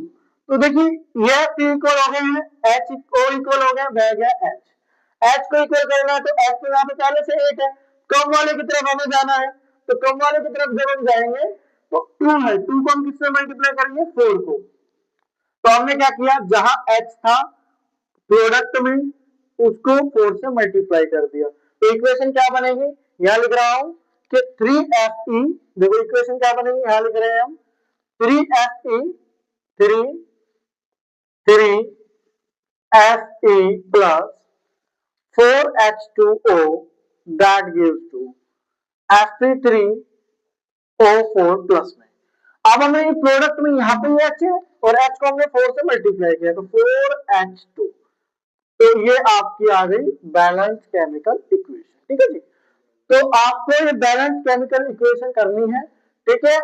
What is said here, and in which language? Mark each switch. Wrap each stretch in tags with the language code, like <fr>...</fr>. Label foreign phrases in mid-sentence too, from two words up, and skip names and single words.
<hi>तो देखिए ये P इक्वल हो गए हैं, H O इक्वल हो गया, बह गया H को इक्वल करना है तो H तो यहाँ पे पहले से 8 है, कम वाले की तरफ हमें जाना है, तो कम वाले की तरफ जब हम जाएंगे तो 2 है, 2 को हम किससे मल्टीप्लाई करेंगे 4 को। तो हमने क्या किया जहां H था प्रोडक्ट में उसको 4 से मल्टीप्लाई कर दिया। तो इक्वेशन क्या बनेगी, यहां लिख रहा हूं कि 3Fe, देखो इक्वेशन क्या बनेगी यहां लिख रहे हैं हम 3Fe 3Fe</hi> <en>plus 4H2O that gives to</en> <hi>Fe3O4 प्लस में। अब हमें ये प्रोडक्ट में यहाँ पे H है और H को हमने 4 से मल्टीप्लाई किया तो 4H2, तो ये आपकी आ गई</hi> <en>balance chemical equation,</en> <hi>ठीक है जी। तो आपको ये</hi> <en>balance chemical equation</en> <hi>करनी है, ठीक है।</hi>